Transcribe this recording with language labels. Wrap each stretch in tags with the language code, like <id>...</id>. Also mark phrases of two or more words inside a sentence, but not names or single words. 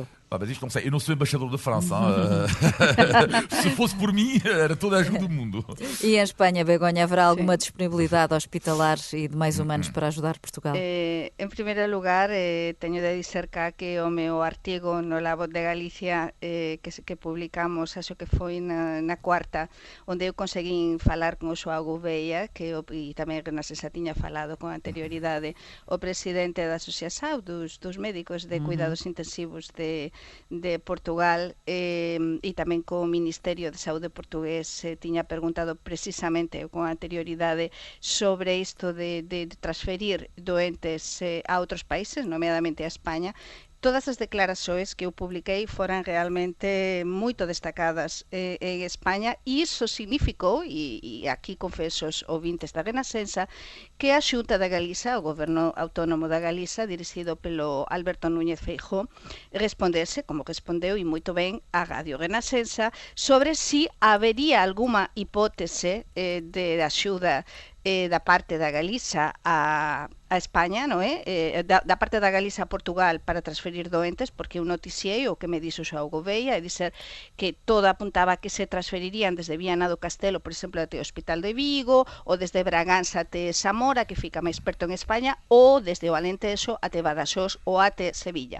<pt>Mas isto não sei, eu não sou embaixador da França. Se fosse por mim, era toda a ajuda do mundo. E em Espanha, Begonha, haverá alguma disponibilidade hospitalar e de mais humanos para ajudar Portugal?</pt> <gl>En primeiro lugar, teño de dizer cá que o meu artigo no La Voz de Galicia que publicamos, acho que foi na cuarta, onde eu conseguín falar con o Joao Gouveia, e tamén Renascença tiña falado con anterioridade, o presidente da Asociación dos médicos de cuidados intensivos de Portugal, e tamén co Ministerio de Saúde portugués tiña preguntado precisamente con anterioridade sobre isto de transferir doentes a outros países, nomeadamente a España.</gl> <pt>Todas as declarações que eu publiquei foram realmente muito destacadas em Espanha, e isso significou, e aqui confesso aos ouvintes da Renascença, que a Xunta da Galiza, o Governo Autónomo da Galiza, dirigido pelo Alberto Núñez Feijóo, respondesse, como respondeu, e muito bem, a Radio Renascença, sobre se haveria alguma hipótese de axuda da parte da Galiza a España, non é?</pt> <gl>Da parte da Galiza a Portugal para transferir doentes, porque eu noticiei o que me dixo o Joao Gouveia, e dizer que todo apuntaba que se transferirían desde Viana do Castelo, por exemplo, até o Hospital de Vigo, ou desde Bragança até Zamora, que fica máis perto en España, ou desde o Alentejo até Badaxós ou até Sevilla.</gl>